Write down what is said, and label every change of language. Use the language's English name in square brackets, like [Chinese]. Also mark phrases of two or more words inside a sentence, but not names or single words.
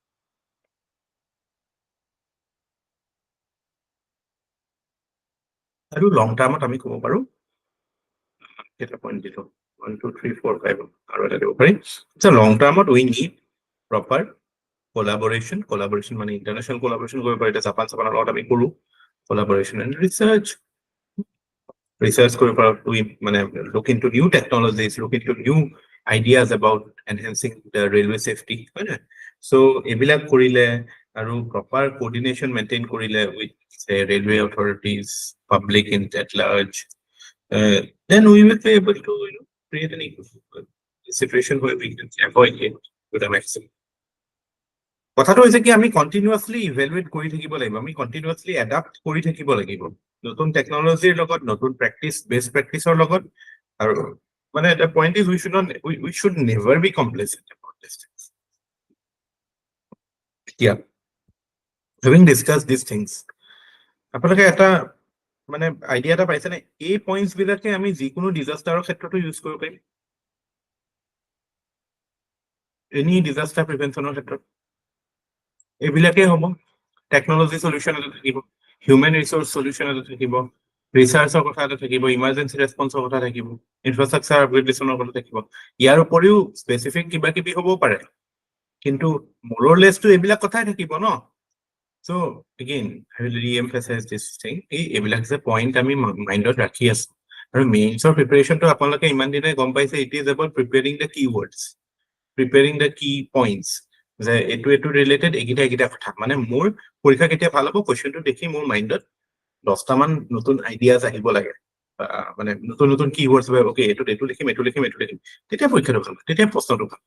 [Assamese] আৰু [English] long termত [Assamese] আমি ক'ব পাৰো কেইটা পইণ্ট দিলো, 1 2 3 4 5 আৰু এটা দিব পাৰি। [English] long termত we need proper collaboration [Assamese] মানে [English] international collaboration [Assamese] কৰিব পাৰি। এতিয়া জাপানৰ লগত আমি কৰো [English] collaboration and research [Assamese] কৰিব পাৰো, মানে [English] look into new technologies, look into new ideas about enhancing the railway safety, [Assamese] হয় নে? [English] So [Assamese] এইবিলাক কৰিলে আৰু [English] proper coordination maintain কৰিলে with say railway authorities, public at large, then we will be able to create an situation where we can avoid it to the maximum. [Assamese] কথাটো হৈছে কি, আমি [English] continuously evaluate [Assamese] কৰি থাকিব লাগিব, আমি [English] continuously adapt [Assamese] কৰি থাকিব লাগিব নতুন টেকনলজিৰ লগত, নতুন প্ৰেক্টিচ, [English] best practiceৰ [Assamese] লগত। আৰু মানে [English] the point is we should never be complacent about this things. Yeah, having discussed these things, [Assamese] আপোনালোকে এটা মানে আইডিয়া এটা পাইছেনে এই পইণ্টছ বিলাকে আমি যিকোনো ডিজাষ্টাৰৰ ক্ষেত্ৰতো ইউজ কৰিব পাৰিম, [English] any disaster preventionৰ [Assamese] ক্ষেত্ৰত এইবিলাকেই হ'ব। [English] technology solution [Assamese] এটা থাকিব, [English] human resource solution [Assamese] এটা থাকিব, ৰিচাৰ্চৰ কথা এটা থাকিব, [English] emergency responseৰ [Assamese] কথা থাকিব, [English] infrastructure upgradationৰ [Assamese] কথা থাকিব। ইয়াৰ উপৰিও স্পেচিফিক কিবা কিবি হ'বও পাৰে, কিন্তু মোৰলেছটো এইবিলাক কথাই থাকিব ন। [English] So again, I will re-emphasize this thing, [Assamese] এইবিলাক যে পইণ্ট আমি মাইণ্ডত ৰাখি আছো। আৰু মেইনছৰ প্ৰিপাৰেশ্যনটো আপোনালোকে ইমান দিনে গম পাইছে, [English] it is about preparing the keywords, preparing the key points, [Assamese] যে এইটো ৰিলেটেড এইকেইটা কথা। মানে মোৰ পৰীক্ষা কেতিয়া ভাল হ'ব, কুৱেশ্যনটো দেখি মোৰ মাইণ্ডত 10টামান নতুন আইডিয়াজ আহিব লাগে, মানে নতুন কীৱৰ্ডছ, অ'কে এইটো লিখিম, তেতিয়া পৰীক্ষাটো ভাল, তেতিয়া প্ৰশ্নটো ভাল।